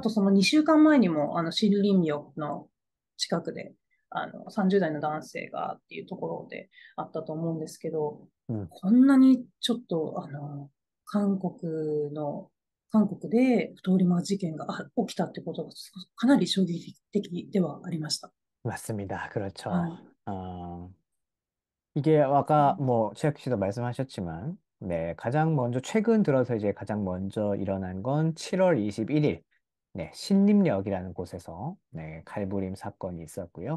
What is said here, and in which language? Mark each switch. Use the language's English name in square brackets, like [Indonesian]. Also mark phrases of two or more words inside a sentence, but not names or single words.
[Japanese] とその2週間前にも、シルリンミョの近くで、30代の男性がっていうところであったと思うんですけど、 [Korean] 음. [Japanese] こんなにちょっと、韓国の、韓国で通り魔事件が起きたってことがかなり衝撃的ではありました。 [Korean] 맞습니다. 그렇죠. [Japanese] はい。 [Korean] 이게 아까 뭐 최혁 씨도 말씀하셨지만, 네, 가장 먼저 최근 들어서 이제 가장 먼저 일어난 건 7월 21일, 네, 신림역이라는 곳에서 네, 칼부림 사건이 있었고요.